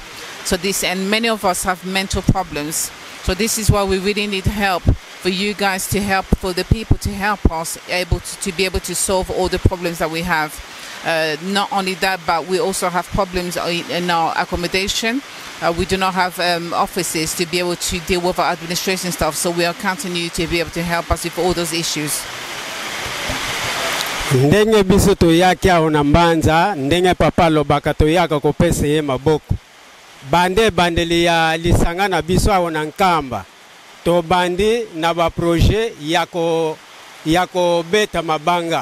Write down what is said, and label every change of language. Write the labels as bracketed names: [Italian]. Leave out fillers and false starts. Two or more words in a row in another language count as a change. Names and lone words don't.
[English] So this, and many of us have mental problems. So this is why we really need help for you guys to help, for the people to help us to be able to solve all the problems that we have. Not only that, but we also have problems in our accommodation. We do not have offices to be able to deal with our administration stuff, so we are counting you to be able to help us with all those issues. [Lingala] Ndenge biso toyaki aho na mbanza, ndenge papa lobaka toyaka kopesa ye maboko. Bande bandeli ya lisanga na biso aho na Nkamba. To bandi na ba projet yako beta mabanga.